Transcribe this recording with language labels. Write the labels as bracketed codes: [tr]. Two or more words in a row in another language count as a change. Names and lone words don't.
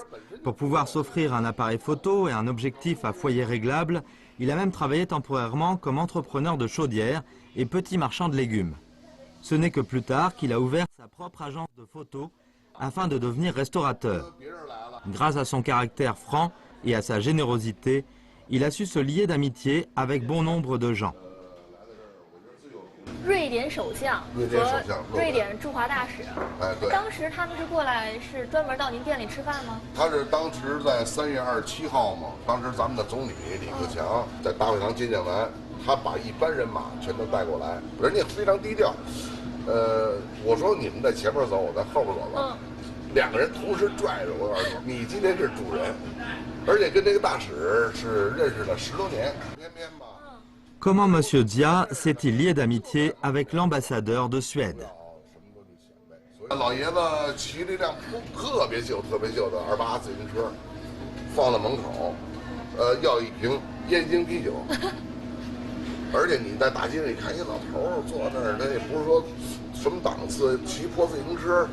[fr] Pour pouvoir s'offrir un appareil photo et un objectif à foyer réglable, il a même travaillé temporairement comme entrepreneur de chaudière et petit marchand de légumes. Ce n'est que plus tard qu'il a ouvert sa propre agence de photos afin de devenir restaurateur. Grâce à son caractère franc et à sa générosité, il a su se lier d'amitié avec bon nombre de gens. [zh] 瑞典首相和瑞典驻华大使，哎，对，当时他们是过来是专门到您店里吃饭吗？他是当时在3月27号嘛，当时咱们的总理李克强在大会堂接见完，他把一般人马全都带过来，人家非常低调。我说你们在前面走，我在后边走吧。2个人同时拽着我，告诉你今天是主人，而且跟这个大使是认识了10多年，偏偏吧。 [fr] Comment M. Dia s'est-il lié d'amitié avec l'ambassadeur de Suède? [zh] 老爷子骑了一辆特别旧的288自行车，放在门口，要一瓶燕京啤酒。而且你在大街上一看，一老头坐那儿，他也不是说什么档次，骑破自行车。